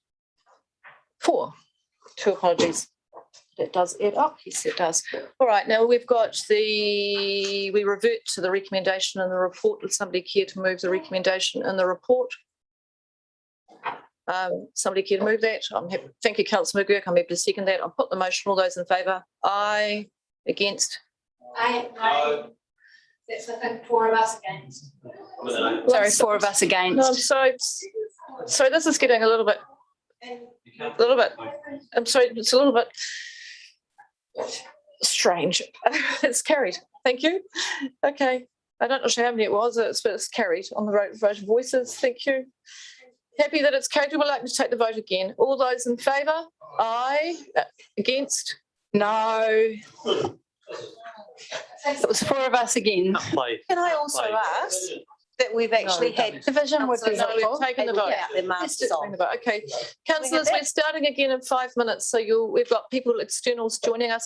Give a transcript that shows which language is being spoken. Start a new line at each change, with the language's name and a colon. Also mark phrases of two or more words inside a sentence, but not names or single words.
English: 2 apologies. That does add up. Yes, it does. All right, now we've got we revert to the recommendation in the report. Would somebody care to move the recommendation in the report? Somebody care to move that? I'm happy. Thank you, Councillor McGurk. I'm happy to second that. I'll put the motion. All those in favour? Aye. Against? Aye. That's, I think, 4 of us against. Sorry, 4 of us against. No, so this is getting a little bit. I'm sorry, it's a little bit strange. It's carried. Thank you. Okay. I don't know how many it was, but it's carried on the vote of voices. Thank you. Happy that it's carried. We'd like to take the vote again. All those in favour? Aye. Against? No. It was 4 of us again. Can I also ask that we've actually had division would be No, we've taken the vote. their masks on? Okay, councillors, we're starting again in 5 minutes. So we've got people externals joining us.